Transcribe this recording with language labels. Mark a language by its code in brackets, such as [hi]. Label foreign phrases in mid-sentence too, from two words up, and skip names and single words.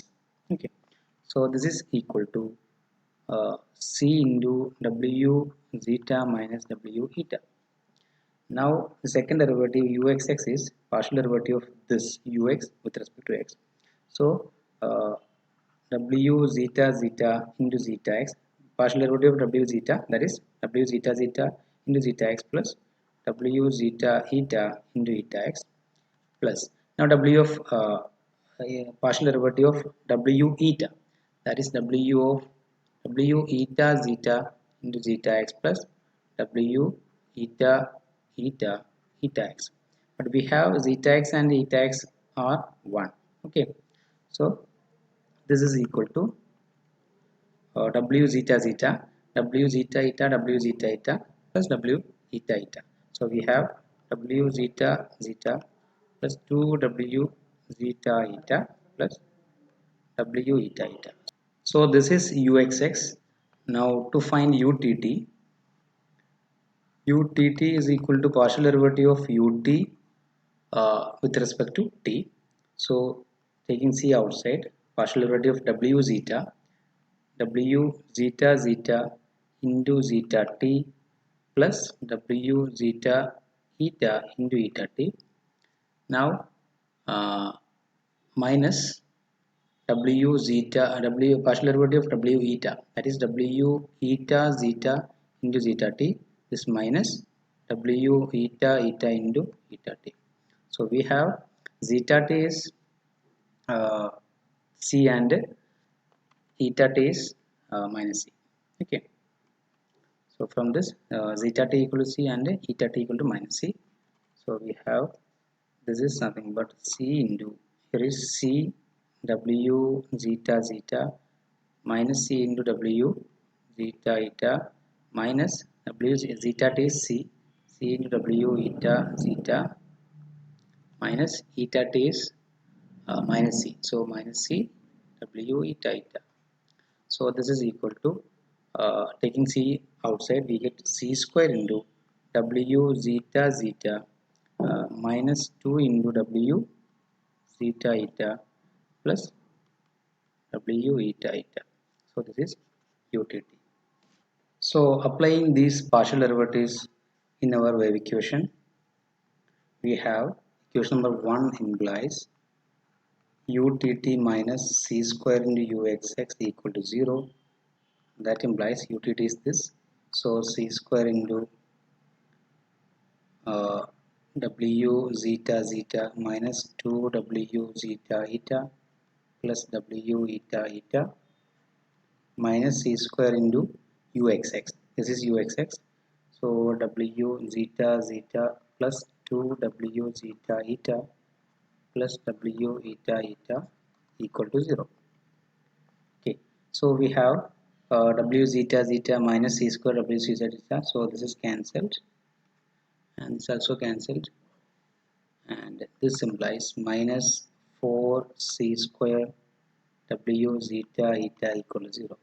[en] Okay, so this is equal to c into w zeta minus w eta. Now the second derivative uxx is partial derivative of this ux with respect to x. So w zeta zeta into zeta x, partial derivative of w zeta, that is w zeta zeta into zeta x plus w zeta eta into eta x plus, now w of partial derivative of w eta, that is w of w eta zeta into zeta x plus w eta eta eta x, but we have zeta x and eta x are 1. Okay, so this is equal to w zeta zeta w zeta eta w zeta eta plus w eta eta. So we have w zeta zeta plus 2w zeta eta plus w eta eta. So this is uxx. Now to find utt, utt is equal to partial derivative of ut with respect to t. So taking c outside, partial derivative of w zeta zeta into zeta t plus w zeta eta into eta t. Now minus w zeta w partial derivative of w eta, that is w eta zeta into zeta t, this minus w eta eta into eta t. So we have zeta t is c and eta t is minus c. Okay, so from this zeta t equal to c and eta t equal to minus c. So we have, this is nothing but c into, here is c w zeta zeta minus c into w zeta eta minus w zeta t is c into w eta zeta minus eta t is minus c, so minus c w eta eta. So this is equal to taking c outside, we get c square into w zeta zeta minus 2 into w zeta eta plus w eta eta. So this is utt. So applying these partial derivatives in our wave equation, we have equation number 1 implies utt minus c square into uxx equal to 0. That implies utt is this, so c square into w zeta zeta minus 2w zeta eta plus w eta eta minus c square into uxx, this is uxx, so w zeta zeta plus 2w zeta eta plus w eta eta equal to 0. Okay, so we have w zeta zeta minus c square w zeta zeta, so this is cancelled and this also cancelled, and this implies minus 4c square w zeta eta equal to 0.